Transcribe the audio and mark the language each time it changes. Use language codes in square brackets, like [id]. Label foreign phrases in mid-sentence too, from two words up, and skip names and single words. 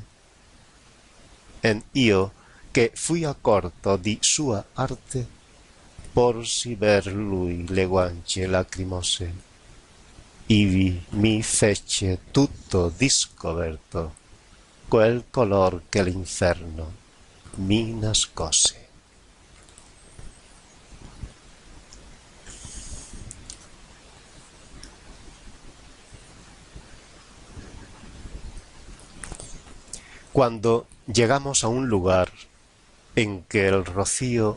[it] En io, che fui accorto di sua arte, porsi ver lui le guance lacrimose. Ivi mi fece tutto discoverto quel color che l'inferno mi nascose. [es] Cuando llegamos a un lugar en que el rocío